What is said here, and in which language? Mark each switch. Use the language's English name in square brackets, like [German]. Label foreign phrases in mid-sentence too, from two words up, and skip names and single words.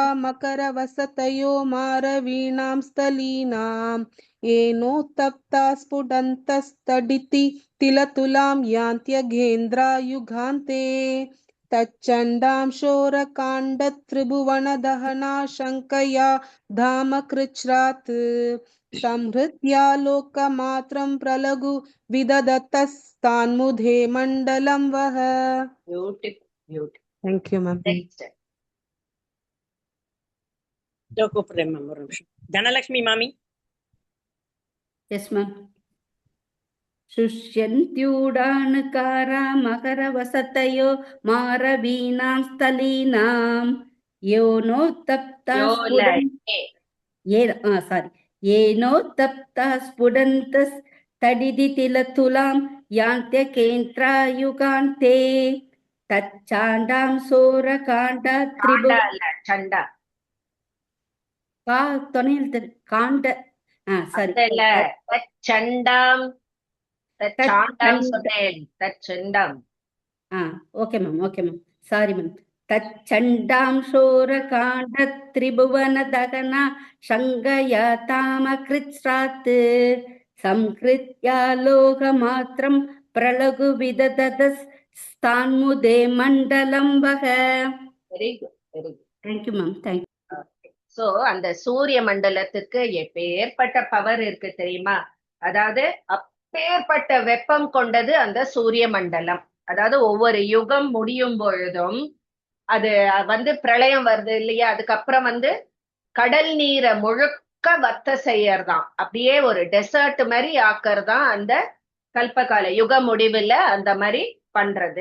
[Sanskrit] मकरवसतयो मारवीणां स्थलीनां एनो तप्ता स्फुटन्तस् तडिदिति तिलतुलां यान्त्यगेन्द्र युगान्ते तच्चण्डं शोरकाण्ड त्रिभुवन दहन शङ्कया धाम कृच्छ्रात् संहृत्य लोकमात्रं प्रलघु विदधतस् तन्मुदे मण्डलं वह. [English] Beautiful, beautiful. Thank you, ma'am. Next. [Tamil] இதோ கூப்பிடுறேன் மேம், ஒரு நிமிஷம். தனலட்சுமி மாமி. [English] yes ma'am. [Sanskrit] शुष्यन्त्यूडानुकारा मकरवसतयो मारवीणां स्थलीनां यो नोत्तप्ता [Tamil] யோல [Sanskrit] येनोत्तप्ता स्फुटन्तस्तडिदितिलतुलां यान्त्यकेन्द्रायुगान्ते तच्चाण्डां सोरकाण्डा त्रिभुव [Tamil] காண்டா இல்ல சண்டா துணையில் காண்ட சரி அதுல தச்சண்டாம் தச்சாண்டாம் சொன்னேன் தச்சண்டாம். [English] okay ma'am sorry ma'am. [Sanskrit] तच्चण्डां सोरकाण्ड त्रिभुवन दहना शङ्कया धामकृत्स्रात् संकृत्या लोक मात्रं प्रलघु विदधतस् स्तान्मुदे मण्डलं वह. [English] very good very good. thank you ma'am, thank you. [Tamil] சோ அந்த சூரிய மண்டலத்துக்கு எப்பேற்பட்ட பவர் இருக்கு தெரியுமா? அதாவது அப்பேற்பட்ட வெப்பம் கொண்டது அந்த சூரிய மண்டலம். அதாவது ஒவ்வொரு யுகம் முடியும் பொழுதும் அது வந்து பிரளயம் வருது இல்லையா, அதுக்கப்புறம் வந்து கடல் நீரை முழுக்க வத்த செய்யறதாம், அப்படியே ஒரு டெசர்ட் மாதிரி ஆக்கறதான் அந்த கல்பகால யுக முடிவுல அந்த மாதிரி பண்றது.